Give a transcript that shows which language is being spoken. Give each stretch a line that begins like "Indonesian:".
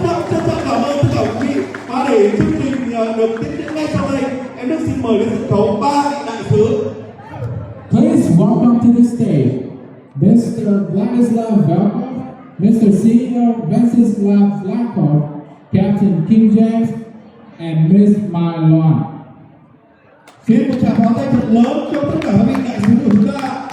Vietnamese: Trân trọng cảm ơn tất cả quý vị. Và để chương trình được tiếp diễn ngay sau đây, em Đức xin mời lên sân khấu 3 vị đại sứ.
English: Please welcome to the stage Mr. Vladislav Velkov, Mr. CEO Venceslav Vlakov, Captain King James, and Ms. Mai Loan.
Vietnamese: Xin một tràng pháo tay thật lớn cho tất cả các vị đại sứ của chúng ta.